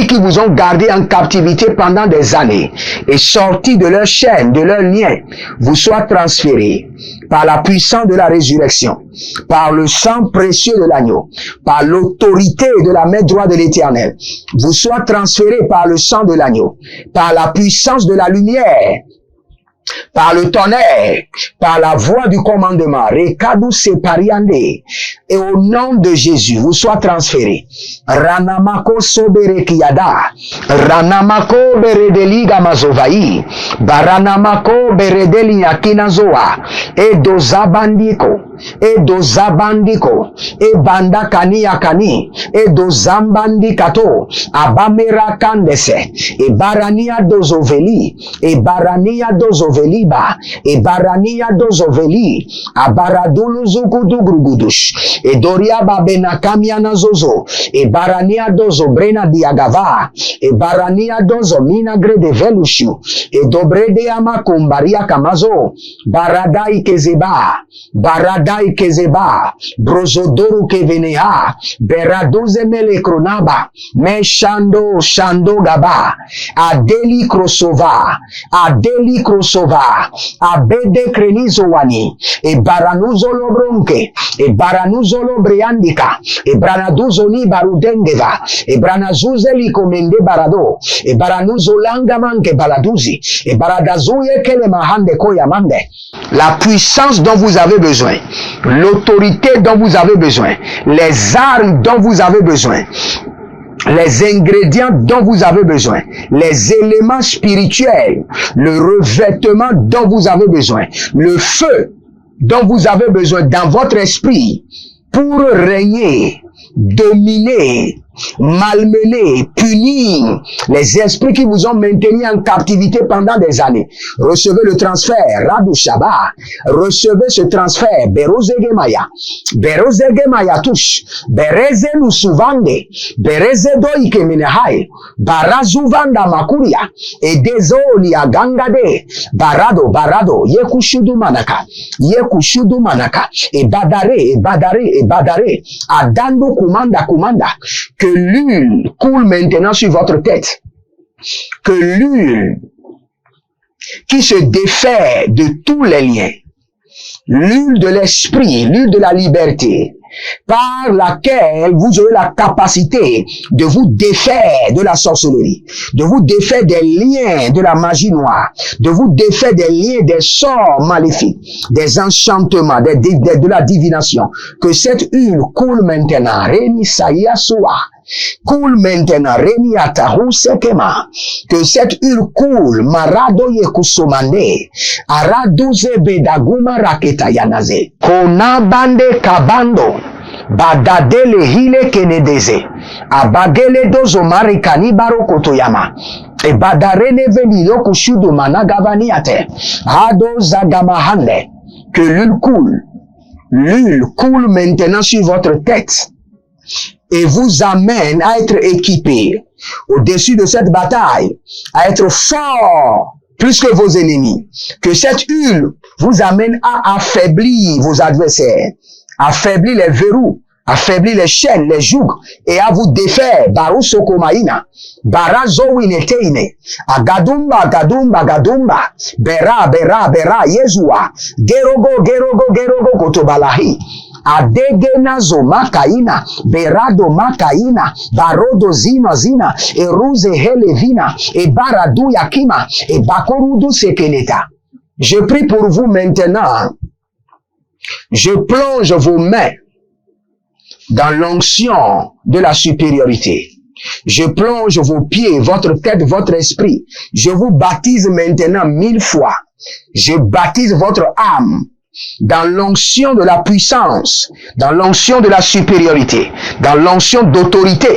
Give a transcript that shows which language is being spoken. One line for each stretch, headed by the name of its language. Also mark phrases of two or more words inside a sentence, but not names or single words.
French: qui vous ont gardé en captivité pendant des années et sortis de leur chaîne, de leur lien, vous soient transférés par la puissance de la résurrection, par le sang précieux de l'agneau, par l'autorité de la main droite de l'Éternel, vous soient transférés par le sang de l'agneau, par la puissance de la lumière, par le tonnerre, par la voix du commandement, Rekadu separiande, et au nom de Jésus, vous soient transférés. Ranamako sobere kiyada, Ranamako beredeli gamazovai, Baranamako beredeli yakinazoa, et dozabandiko, et dozabandiko, et bandakani yakani, et dozambandikato, abamera kandese, et barania dozoveli, et barania dozoveliba, et barania dozoveli, abaradulu zukudugrugudush, et doria babena kamiana zozo, et barania dozo brena diagava, et barania dozo minagre de velushu, et dobrede amakumbaria kamazo, baradai kezeba, baradai kezeba, brozodoru kevenea, beradoze mele kronaba, me shando gaba, adeli krosova, abede krenizowani, e baranuzo lobronke, e baranuzo lobriandika, e branaduzo ni barudengeva, e branazuze li komende barado, e baranuzo langamanke baladuzi, et baradazuye kele mahande koyamande. La puissance dont vous avez besoin, l'autorité dont vous avez besoin, les armes dont vous avez besoin, les ingrédients dont vous avez besoin, les éléments spirituels, le revêtement dont vous avez besoin, le feu dont vous avez besoin dans votre esprit pour régner, dominer, malmener, punir les esprits qui vous ont maintenu en captivité pendant des années. Recevez le transfert, Rabou Shaba. Recevez ce transfert, Berozegemaya. Berozegemaya touche. Bereze Nusuvande. Bereze Doike Menehai. Barazuvanda Makuria. Et Dezoli Agangade. Barado. Yekushudu Manaka. Et Badare. Adando Kumanda. Que l'huile coule maintenant sur votre tête. Que l'huile qui se défait de tous les liens, l'huile de l'esprit, l'huile de la liberté, par laquelle vous aurez la capacité de vous défaire de la sorcellerie, de vous défaire des liens de la magie noire, de vous défaire des liens des sorts maléfiques, des enchantements, de la divination. Que cette huile coule maintenant. Reni Saïa Soa. Coule maintenant, Reni Atahu Sekema. Que cette huile coule, Marado Yekusomande, Araduze Bedaguma Raketa Yanaze, Konabande Kabando, Badadele Hile Kenedeze, Abagele Dozo Marikani Barokotoyama, E Badarene Veni Yokushudu Managavaniate, Hado Zagamahande, que l'huile coule. L'huile coule maintenant sur votre tête et vous amène à être équipé au-dessus de cette bataille, à être fort plus que vos ennemis. Que cette huile vous amène à affaiblir vos adversaires, affaiblir les verrous, affaiblir les chaînes, les jougs, et à vous défaire. Baru sokomaina, barazo wineteine, agadumba, gadumba, gadumba, bera, bera, bera, yezua, gerogo, gerogo, gerogo, kotobalahi. Adegenazo makaina, berado makaina, barodo zina zina, eruze helevina, e baradu yakima, e bakorudu sekeleta. Je prie pour vous maintenant. Je plonge vos mains dans l'onction de la supériorité. Je plonge vos pieds, votre tête, votre esprit. Je vous baptise maintenant 1000 fois. Je baptise votre âme dans l'onction de la puissance, dans l'onction de la supériorité, dans l'onction d'autorité.